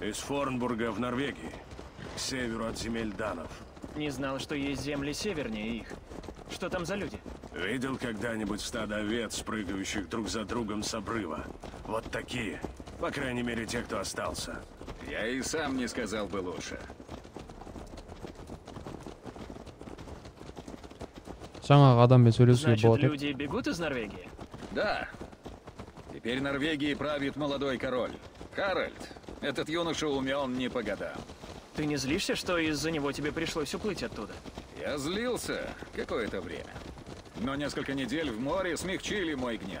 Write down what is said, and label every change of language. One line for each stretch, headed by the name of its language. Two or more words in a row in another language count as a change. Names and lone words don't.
Russian: Из Форнбурга в Норвегии. К северу от земель данов. Не знал, что есть земли севернее их. Что там за люди? Видел когда-нибудь стадо овец, прыгающих друг за другом с обрыва? Вот такие. По крайней мере, те, кто остался. Я и сам не сказал бы лучше.
Kazakh: Жаңағы адаммен сөйлесуге
Russian: Значит,
Kazakh: болады.
Russian: люди бегут из Норвегии? Да. Теперь Норвегией правит молодой король. Харальд. Этот юноша умен не по годам. Ты не злишься, что из-за него тебе пришлось уплыть оттуда? Я злился какое-то время. Но несколько недель в море смягчили мой гнев.